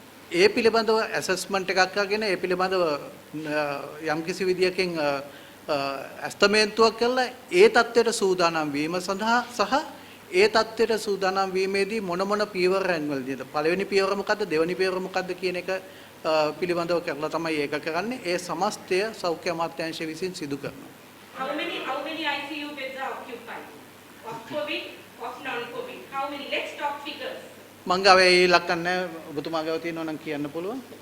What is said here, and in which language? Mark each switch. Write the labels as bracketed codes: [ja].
[si] ඒ පිළිබඳව ඇසෙස්මන්ට් එකක් කරගෙන ඒ පිළිබඳව යම්කිසි විදියකින් ඇස්තමේන්තුවක් කරලා ඒ தත්ත්වයට සූදානම් වීම සඳහා සහ ඒ தත්ත්වයට සූදානම් වීමේදී මොන පියවරයන් වලදීද පළවෙනි පියවර මොකද්ද දෙවෙනි පියවර මොකද්ද කියන එක පිළිබඳව කරලා තමයි ඒක කරන්නේ. ඒ සමස්තය සෞඛ්‍ය අමාත්‍යාංශය විසින් සිදු කරනවා. [en] How many ICU beds are occupied? Of COVID, of non-COVID? How many? Let's talk figures. [si] මං ගාවේ ඉලක්ක නැහැ. ඔබතුමා ගාව තියෙනවා නම් කියන්න පුළුවන්.